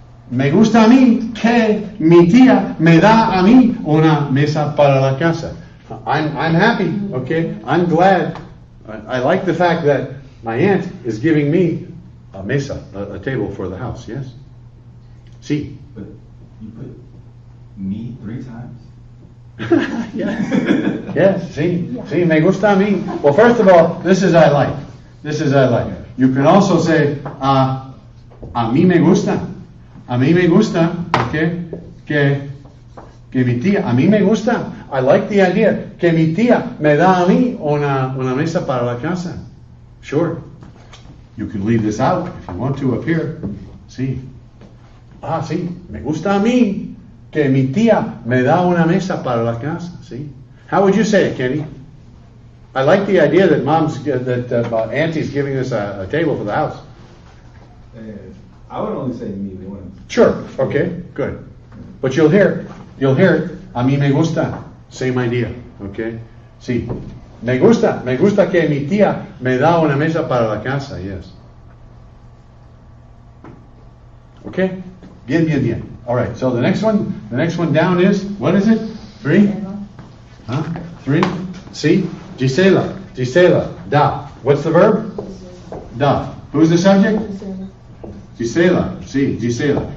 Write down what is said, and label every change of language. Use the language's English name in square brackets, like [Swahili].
[Spanish] Me gusta a mí que mi tía me da a mí una mesa para la casa. [English] I'm happy, okay? I'm glad. I like the fact that my aunt is giving me a mesa, a table for the house, yes? [Spanish] Sí. [English] But you put me 3 times? Yes. Yes, [Spanish] sí, me gusta a mí. [English] Well, first of all, this is I like. This is I like. You can also say, [Spanish] a mí me gusta. A mí me gusta, okay? Que mi tía, a mí me gusta. [English] I like the idea. [Spanish] Que mi tía me da a mí una mesa para la casa. [English] Sure. You can leave this out if you want to up here. [Spanish] Sí. Sí. Me gusta a mí que mi tía me da una mesa para la casa. Sí. [English] How would you say it, Kenny? I like the idea that Auntie's giving us a table for the house. I would only say me once. Sure. Okay. Good. But you'll hear it. [Spanish] A mí me gusta. [English] Same idea. Okay. Sí. [Spanish] Me gusta que mi tía me da una mesa para la casa, [English] yes. Okay? [Spanish] Bien. [English] All right, so the next one down is, what is it? 3? 3? See? Gisela, da. What's the verb? Da. Who's the subject? Gisela, see, Gisela.